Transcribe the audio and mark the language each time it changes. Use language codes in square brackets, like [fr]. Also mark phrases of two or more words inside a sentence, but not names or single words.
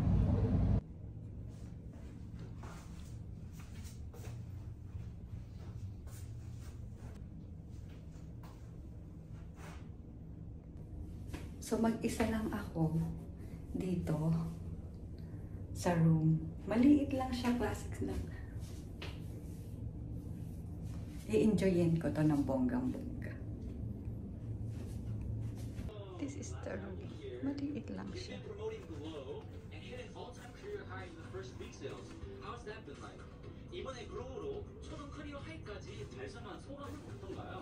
[tl] So mag-isa lang ako dito sa room. Maliit lang siya, classic lang. I-enjoyin ko to ng bonggang-bongga. [en] This is the room. [tl] Maliit lang siya. [ko] 이번에 그로우로 초등 커리어 하이까지 달성한 소감은 어떤가요?